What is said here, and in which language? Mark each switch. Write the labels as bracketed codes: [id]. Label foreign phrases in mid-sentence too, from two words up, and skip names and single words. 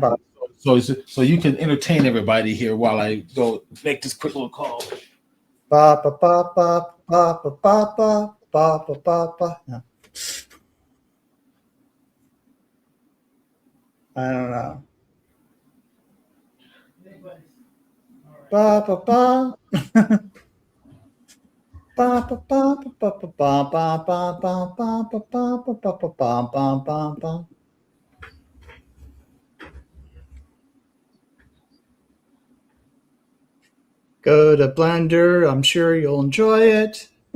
[en] stand by. So you can entertain everybody here while I go make this quick little call. Ba ba ba ba ba ba ba ba ba ba ba ba. No, I don't know. Ba ba ba. Ba ba ba ba ba ba ba ba ba ba ba ba ba ba ba ba ba ba. Go to Blender. I'm sure you'll enjoy it.